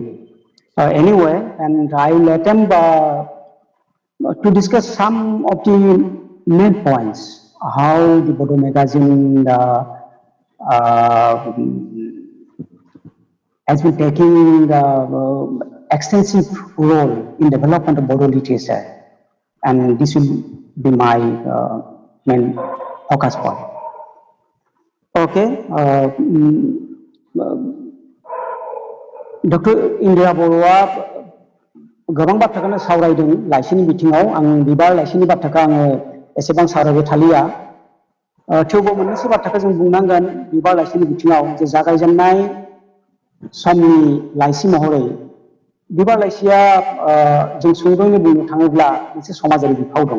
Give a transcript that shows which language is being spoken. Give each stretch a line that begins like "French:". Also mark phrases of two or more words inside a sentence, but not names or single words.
English: Anyway, and I will attempt to discuss some of the main points, how the Bodo magazine has been taking extensive role in development of Bodo literature, and this will be my main focus point. Okay, Dr.
Bodo: Indira Boroआ गोबां बाथ्राखौनो सावरायदों लाइसिनि बिथिङाव आं बिबार लाइसिनि बाथ्राखौ आङो एसेबां सावरायबाय थालिया थेवबो मोननैसो बाथ्राखौ जों बुंनांगोन बिबार लाइसिनि बिथिङाव जे जागायजेननाय समनि लाइसि महरै बिबार लाइसिया जों सुंद'यै बुंनो थाङोब्ला मोनसे समाजारि बिफाव दङ।